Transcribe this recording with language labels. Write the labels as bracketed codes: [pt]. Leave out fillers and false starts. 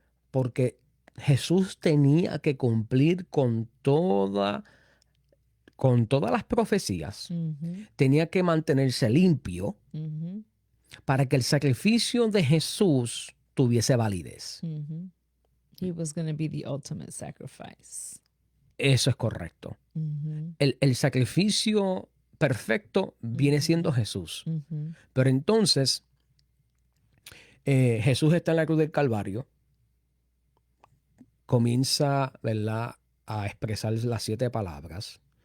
[es] Porque Jesús tenía que cumplir con todas las profecías. Tenía que mantenerse limpio para que el sacrificio de Jesús tuviese validez. [en] He was going to be the ultimate sacrifice. [es] Eso es correcto. El sacrificio perfecto viene siendo Jesús. Pero entonces, Jesús está en la cruz del Calvario, comienza, ¿verdad?, a expresar las 7 palabras.